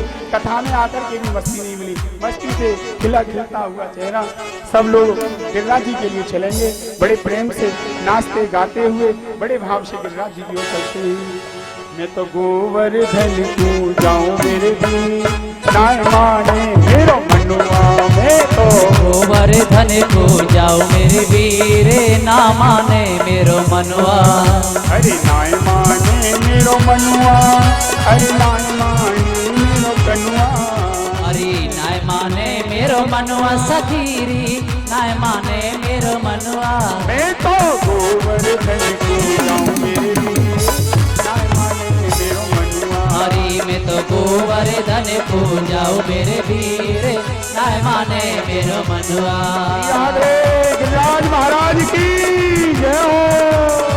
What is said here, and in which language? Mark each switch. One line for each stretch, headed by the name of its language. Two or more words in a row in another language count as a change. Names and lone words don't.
Hindi: कथा में आकर के भी मस्ती नहीं मिली, मस्ती से खिला खिलता हुआ चेहरा। सब लोग गिरिराज जी के लिए चलेंगे, बड़े प्रेम से नाचते गाते हुए बड़े भाव से गिरिराज जी की ओर चलते हैं।
Braj: मैं तो गोवर्धन को जाऊं मेरे भी नाय माने मेरो मनुआ, मैं तो गोवर्धन को जाओ मेरे वीरे ना माने मेरो मनुआ। अरे नाय माने मेरो मनुआ, अरे नाय माने मेरो कनुआ, अरे नाय माने मेरो मनुआ सखीरी, नाय माने मेरो मनुआ। मैं तो गोवर्धन को जाऊं मेरे भी नाय माने मेरो मनुआ। अरे मैं तो गोवर्धन को जाओ मेरे वीरे नाय माने मेरो मनुआ।
Hindi: राधे गिरिराज महाराज की जय हो।